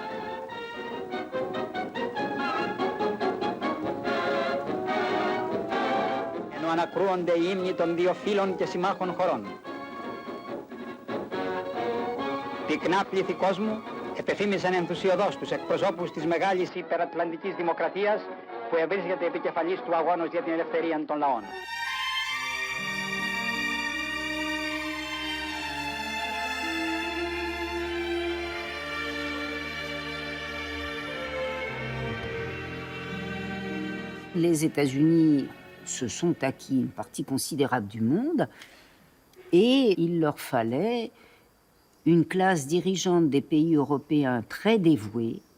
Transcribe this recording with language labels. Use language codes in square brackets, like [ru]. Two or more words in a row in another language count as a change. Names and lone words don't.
[el] Ενώ ανακρούονται οι ύμνοι των δύο φίλων και συμμάχων χωρών. Πυκνά πλήθη κόσμου επεφήμισαν ενθουσιωδώς τους εκπροσώπους της μεγάλης υπερατλαντικής δημοκρατίας που ευρίσκεται επικεφαλής του αγώνος για την ελευθερία των λαών. [fr] Les États-Unis se sont acquis une partie considérable du monde et il leur fallait une classe dirigeante des pays européens très dévouée